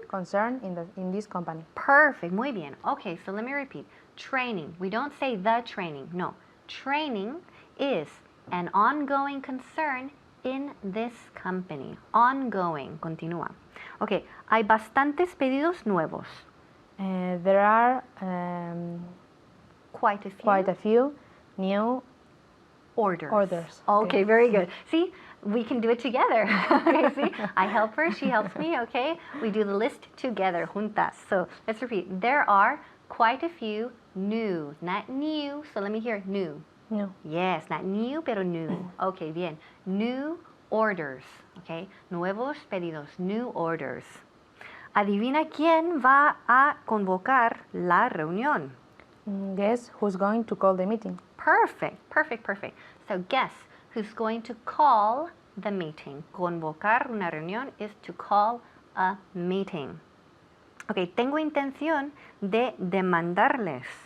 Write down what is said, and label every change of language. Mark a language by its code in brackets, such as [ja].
[en] concern in this company. Perfect. [es] Muy bien. [en] Okay, so let me repeat. Training. We don't say the training. No. Training is an ongoing concern in this company. Ongoing. [es] Continúa. Okay, hay bastantes pedidos nuevos. [en] There are Quite a few. quite a few new orders. orders. Okay, very good. See, we can do it together. Okay, see, I help her, she helps me, okay? We do the list together, juntas. So let's repeat. There are quite a few new, not new. So let me hear new. New. Yes, not new, pero new. Okay, bien. New orders, okay? [es] Nuevos pedidos, [en] new orders. [es] Adivina quién va a convocar la reunión. [en] Guess who's going to call the meeting? Perfect, perfect, perfect. So guess who's going to call the meeting. [es] Convocar una reunión [en] is to call a meeting. [es] Okay, tengo intención de demandarles.